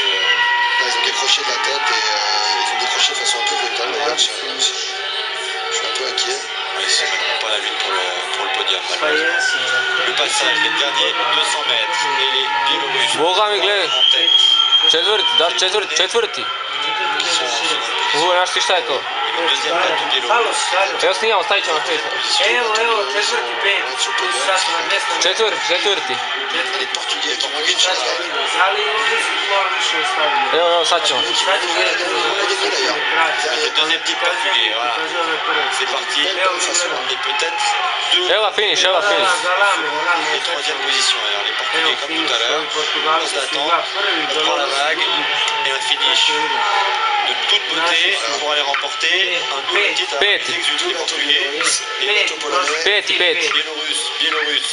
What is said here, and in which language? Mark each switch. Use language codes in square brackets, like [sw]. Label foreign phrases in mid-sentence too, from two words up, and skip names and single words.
[fr] Là, ils ont décroché de la tête et ils ont décroché de façon un peu brutale. D'ailleurs, je suis un peu inquiet. Ils sont pas la lutte pour le podium. Le passage, les derniers 200 mètres. Et les Biélorusses en tête. [hr] Četvrti. Ovo, znaš ti šta je to? [fr] Le deuxième bateau biélorusse. [hr] Evo snimamo, stavit ćemo na Facebook. Četvrti. [fr] Les Portugais qui vont gagner [hr] Evo, sad ćemo. [fr] Le deuxième type portugais, voilà. C'est parti. Et peut-être deux. [hr] Evo ga finish, evo ga finish. [fr] Et troisième position. Alors les Portugais comme tout à l'heure. On s'attend, on prend la vague et un finish de toute beauté pour aller remporter un double titre. [hr] Peti. [fr] Ils exultent les Portugais, les bateaux polonais, [hr] Peti. [fr] Biélorusses.